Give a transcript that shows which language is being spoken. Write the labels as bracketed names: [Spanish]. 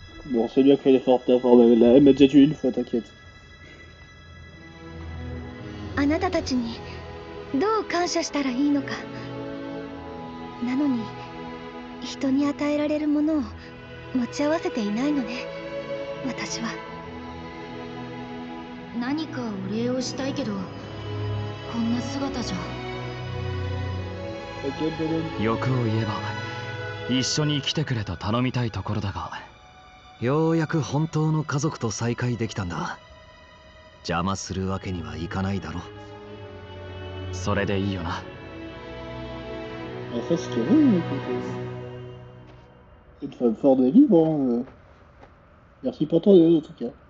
[French] Bon, c'est bien qu'elle est forte d'avoir elle m'a déjà tué une fois, t'inquiète. [Japanese] あなたたちにどう感謝したらいいのか。なのに人に与えられるものを持ち合わせていないのね、私は。何かお礼をしたいけど、こんな姿じゃ。欲を言えば一緒に来てくれと頼みたいところだが、ようやく本当の家族と再会できたんだ。邪魔するわけにはいかないだろ。それでいいよな。 [French] En fait, ce qu'il y avait, c'est une femme forte et libre. Hein. Merci pour ton aide en tout cas.